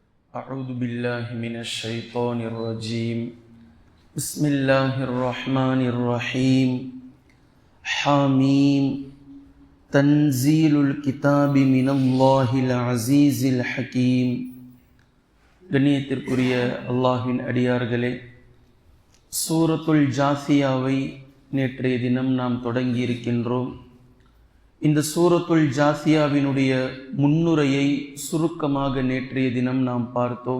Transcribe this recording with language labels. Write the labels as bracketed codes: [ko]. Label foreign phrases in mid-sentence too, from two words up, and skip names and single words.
[ar] أعوذ بالله من الشيطان الرجيم بسم الله الرحمن الرحيم حاميم تنزيل الكتاب من الله العزيز الحكيم. [ta] கண்ணியத்திற்குரிய அல்லாஹ்வின் அடியார்களே, சூரத்துல் ஜாசியாவை நேற்றைய தினம் நாம் தொடங்கி இருக்கின்றோம். இந்த சூரத்துல் ஜாசியாவினுடைய முன்னுரையை சுருக்கமாக நேற்றைய தினம் நாம் பார்த்தோம்.